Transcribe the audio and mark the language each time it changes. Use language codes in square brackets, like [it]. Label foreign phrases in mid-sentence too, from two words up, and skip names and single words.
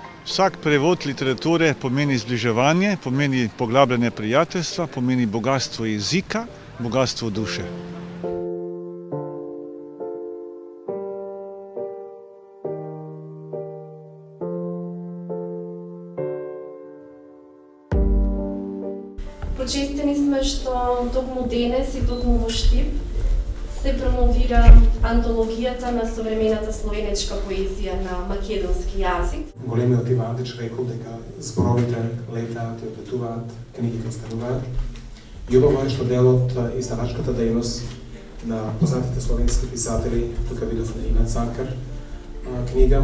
[sl] Vsak prevod literature pomeni zbliževanje, pomeni poglabljanje prijateljstva, pomeni bogatstvo jezika, bogatstvo duše. [mk] Почестени сме што токму денес и tokmu во Štip се промовира антологијата на современата словенечка поезија на македонски јазик. Големиот Иван Андич рекол дека зборовите летаат и одлетуваат, книгите остануваат. И убаво е што дел од издавачката дејност на познатите словенски писатели, тука видовме и на Цанкар книга,